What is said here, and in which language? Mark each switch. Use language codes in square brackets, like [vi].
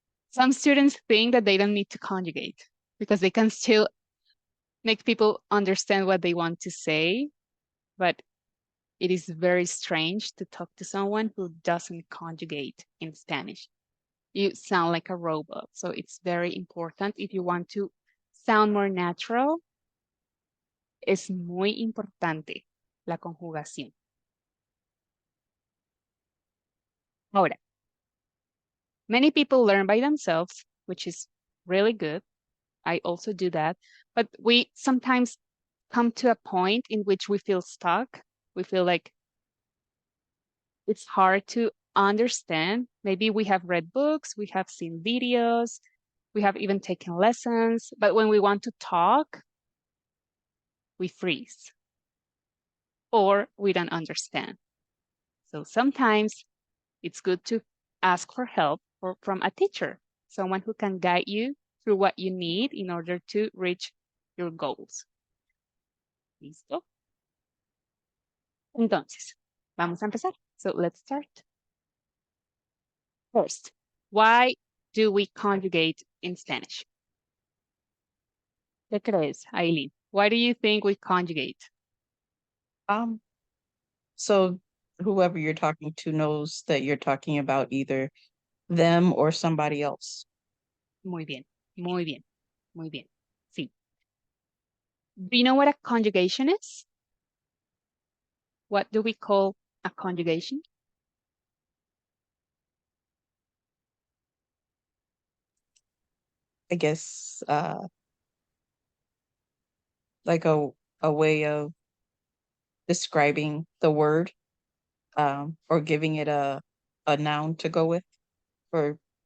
[en] Some students think that they don't need to conjugate because they can still make people understand what they want to say, but it is very strange to talk to someone who doesn't conjugate in Spanish. You sound like a robot. So it's very important if you want to sound more natural. [es] Es muy importante la conjugación. Ahora, [en] many people learn by themselves, which is really good. I also do that. But we sometimes come to a point in which we feel stuck. We feel like it's hard to understand. Maybe we have read books, we have seen videos, we have even taken lessons, but when we want to talk, we freeze or we don't understand. So sometimes it's good to ask for help from a teacher, someone who can guide you through what you need in order to reach your goals. [es] ¿Listo? Entonces, vamos a empezar. [en] So let's start. First, why do we conjugate in Spanish? [es] ¿Qué crees, [en] Aileen? Why do you think we conjugate? So whoever you're talking to knows that you're talking about either them or somebody else. [es] Muy bien, muy bien, muy bien. Sí. [en] Do you know what a conjugation is? What do we call a conjugation? I guess like a way of describing the word or giving it a noun to go with or